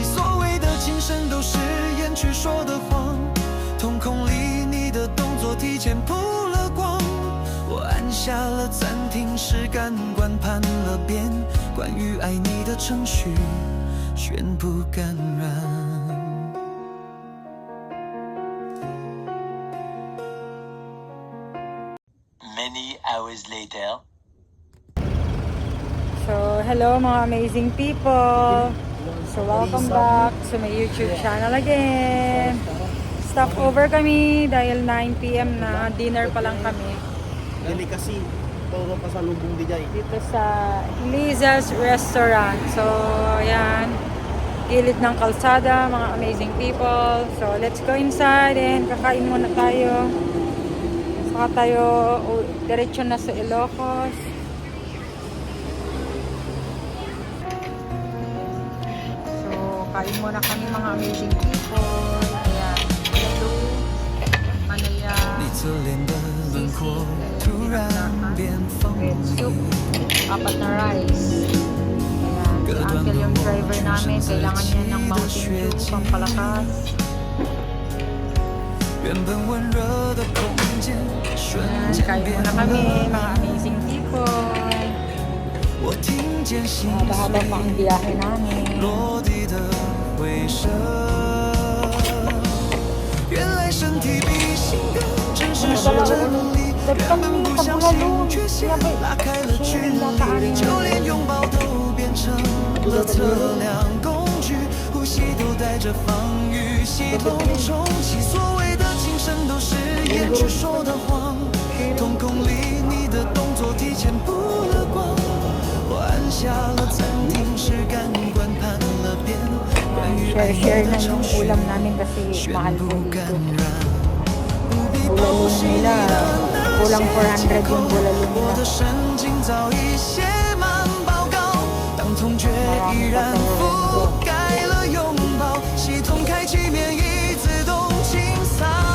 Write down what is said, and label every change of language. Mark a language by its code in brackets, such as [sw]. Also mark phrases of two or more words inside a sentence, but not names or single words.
[zh] 所谓的情深都是掩去说的谎，瞳孔里你的动作提前铺了光。我按下了暂停时，感官判了边，关于爱你的程序宣布感染。 [en] Many hours later. So, hello mga amazing people. So, welcome back to my YouTube channel again. Stop over [tl] kami dahil 9 PM na. Dinner pa lang kami. Delicacy, todo pasalubong di jay. Dito sa Liza's Restaurant. So, ayan. Gilid ng kalsada, mga [en] amazing people. So, let's go inside and [tl] kakain muna tayo. Saka tayo diretso na sa Ilocos. So, kain muna kami mga [en] amazing people. [tl] Ayan. Hello. Manaya. [zh] 你侧脸的轮廓突然变锋 [en] Red [zh] 利 [tl] soup. 4 na rice. Ayan. Si Uncle yung driver namin. Kailangan niya ng Mountain Dew, pampalakas. [zh] 原本温热的空间瞬 [tl] Ayan. [zh] 间 [tl] Kain [zh] 变 [tl] muna [zh] 了 [tl] kami, [zh] 冷 [en] mga amazing people. [zh] 我听见心 [tl] Haba-haba pa ang [zh] 碎 [tl] biyahe namin. [zh] 落地的回声。原来身体比心更真实是真理，原本不相信，却先拉开了距离，就连拥抱都变成了测量工具，呼吸都带着防御系统重启。所谓的情深都是掩去说的谎，瞳孔里你的动作提前铺了光。我按下了暂停时，感官判了边，关于爱你 [en] Share [zh] 的 [tl] na [zh] 程 [tl] yung [zh] 序 [tl] ulam namin kasi [zh] 宣 [tl] mahal [zh] 布 [tl] po [zh] 感 [tl] dito. [zh] 染。不必 [tl] Bulalong [zh] 剖析你 [tl] nila, [zh] 的那 [tl] kulang [zh] 些 [tl] 400 [zh] 借口 [tl] yung bulalong [zh] 我 [tl] nila. [zh] 的神经早已写满报告，当痛觉依然覆盖了拥抱，系统开启免疫自动清扫。